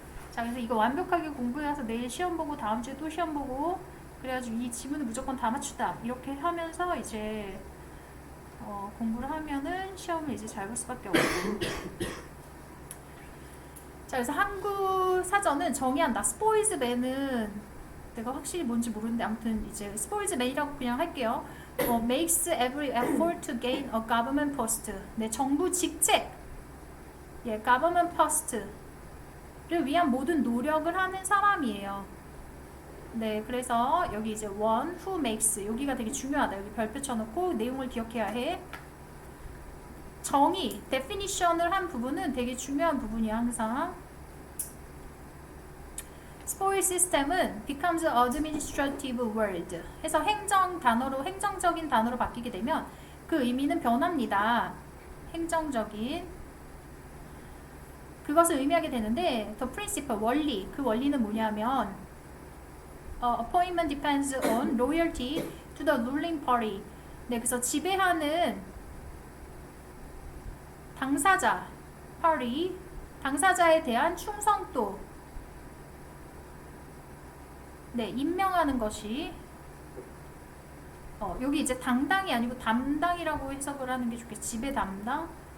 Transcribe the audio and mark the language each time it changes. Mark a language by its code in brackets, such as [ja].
[ko] 자, 그래서 이거 완벽하게 공부해서 내일 시험 보고 다음 주에 또 시험 보고 그래가지고 이 지문을 무조건 다 맞추다 이렇게 하면서 이제 공부를 하면은 시험을 이제 잘 볼 수밖에 없고. 자, 그래서 한국 사전은 정의한다. spoils man은 내가 확실히 뭔지 모르는데 아무튼 이제 spoils man이라고 그냥 할게요. [en] makes every effort to gain a government post. [ko] 네, 정부 직책. government post를 위한 모든 노력을 하는 사람이에요. 네, 그래서 여기 이제 [en] one who makes [ko] 여기가 되게 중요하다. 여기 별표 쳐놓고 내용을 기억해야 해. 정의, definition을 한 부분은 되게 중요한 부분이야 항상. spoil system은 [en] becomes administrative word [ko] 해서 행정적인 단어로 바뀌게 되면 그 의미는 변합니다. 행정적인 그것을 의미하게 되는데 [en] the principle [ko] 원리 그 원리는 뭐냐면 [en] appointment depends on loyalty to the ruling party. [ko] 네, 그래서 지배하는 당사자 party 당사자에 대한 충성도 네, 임명하는 것이 여기 이제 당당이 아니고 담당이라고 해석을 하는 게 좋겠지. 지배 담당?